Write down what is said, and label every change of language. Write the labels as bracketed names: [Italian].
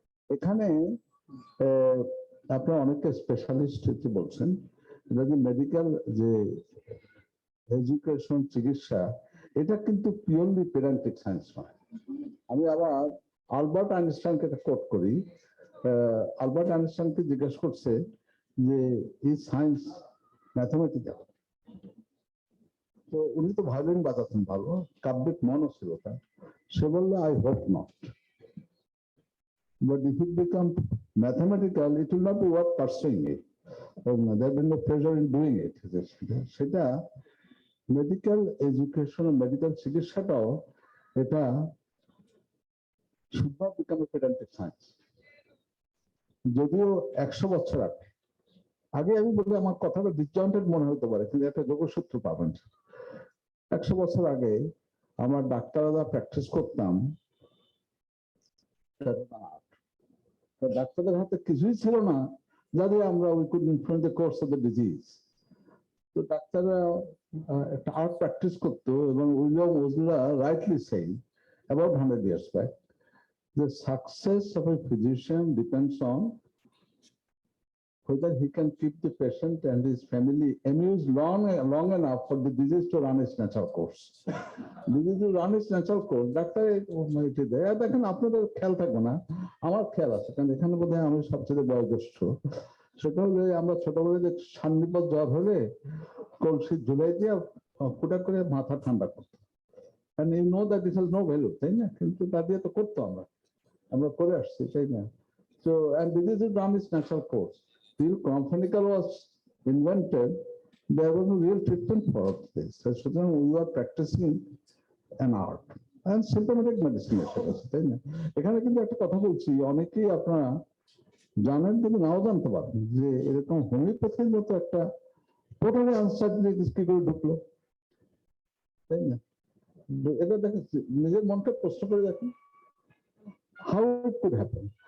[Bangla] এখানে আপনারা অনেকে স্পেশালিস্ট বলছেন, এটা যে মেডিকেল যে এডুকেশন চিকিৎসা, এটা কিন্তু পিওরলি পেডান্টিক সায়েন্স নয়। আমি আবার আলবার্ট আইনস্টাইনকে একটা কোট করি। আলবার্ট আইনস্টাইনকে জিজ্ঞেস করছে যে এই সায়েন্স ম্যাথমেটিক্যাল, তো উনি তো ভায়োলিন বাজাতেন ভালো, কাব্যিক মনও ছিল তার। সে বললো [English] I hope not, but if it becomes mathematical, it will not be worth pursuing it. There will be no pleasure in doing it. [Bangla] সেটা মেডিকেল এডুকেশন, মেডিকেল চিকিৎসাটাও এটা [English] should not become a pedantic science. [Bangla] যদিও 100 বছর আগে আমি বলি, আমার কথাটা ডিসজয়েন্টেড মনে হতে পারে, কিন্তু একটা যোগসূত্র পাবেন। 100 বছর আগে আমার ডাক্তাররা প্র্যাকটিস করতাম, ডাক্তারদের হাতে কিছুই ছিল না, যাদের আমরা [English] We could influence the course of the disease. [Bangla] তো ডাক্তাররা একটা আর্ট প্র্যাকটিস করতো, এবং William ওজলা rightly saying [English] about 100 years back, the success of a physician depends on whether he can keep the patient and his family amused long enough for the disease to run its natural course. Disease to run its natural course, [Bangla] doctor এটি দেয়। দেখেন আপনাদের খেয়াল থাকবে না, আমার খেয়াল আছে, কারণ এখানে বোধহয় আমি সবচেয়ে বয়োজ্যেষ্ঠ। সেটা হলে আমরা ছোটবেলায় যে সান্নিধ্য জ্বর হলে কলসি ঝুলাই দিয়ে ফুটা করে মাথা ঠান্ডা করতো। [English] And you know that this has no value, [Bangla] তাই না? কিন্তু তা দিয়ে তো করতো আমরা করে আসছি, তাই না? [English] So, and disease is run its natural course. Till Chlorphenicol was invented, there was no real treatment for this. So we were practicing an art and symptomatic medicine, [Bangla] তাই না? এখানে কিন্তু একটা কথা বলছি, অনেকেই আপনারা জানেন কিন্তু নাও জানতে পারেন যে এরকম হোমিওপ্যাথির মতো একটা টোটালি আনসার্টেনিটি কি করে ঢুকলো, তাই না? এটা দেখেন, নিজের মনকে প্রশ্ন করে দেখেন, [English] How it could happen.